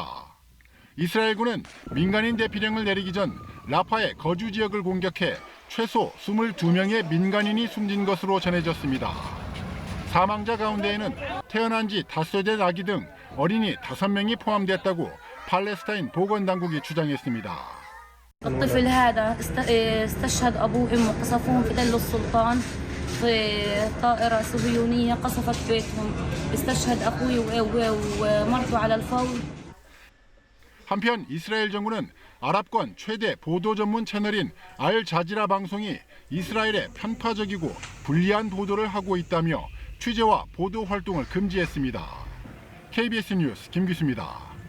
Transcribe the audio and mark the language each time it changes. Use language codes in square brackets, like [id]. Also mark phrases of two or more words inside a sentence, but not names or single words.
[ko] 이스라엘군은 민간인 대피령을 내리기 전 라파의 거주 지역을 공격해 최소 22명의 민간인이 숨진 것으로 전해졌습니다. 사망자 가운데에는 태어난 지 5세 아기 등 어린이 5명이 포함됐다고 팔레스타인 보건당국이 주장했습니다. [ar] الطفل هذا استشهد أبوه وأمه قصفوهم في تل السلطان في طائرة صهيونية قصفت بيتهم استشهد أخوي ومرته على الفور. [ko] 한편 이스라엘 정부는 아랍권 최대 보도 전문 채널인 알자지라 방송이 이스라엘에 편파적이고 불리한 보도를 하고 있다며 취재와 보도 활동을 금지했습니다. KBS 뉴스 김규수입니다.